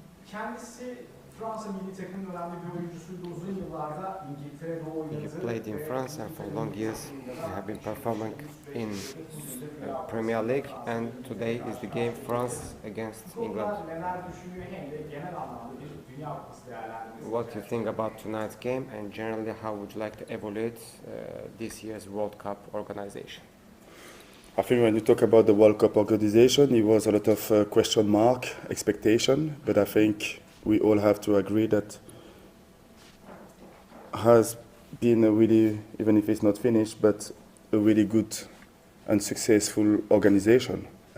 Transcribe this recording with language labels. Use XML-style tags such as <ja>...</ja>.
<tr>Kendisi Fransa milli takımının önemli bir oyuncusuydu uzun yıllarda İngiltere'de oynadı.</tr> <en>You played in France and for long years you have been performing in Premier League, and today is the game France against England.</en> <tr>Neler düşünüyor hem de genel anlamda bir Dünya Kupası değerlendirmesi.</tr> <en>What do you think about tonight's game, and generally how would you like to evaluate this year's World Cup organization? I think when you talk about the World Cup organization, it was a lot of question mark, expectation, but I think we all have to agree that has been a really, even if it's not finished, but a really good and successful organization.</en>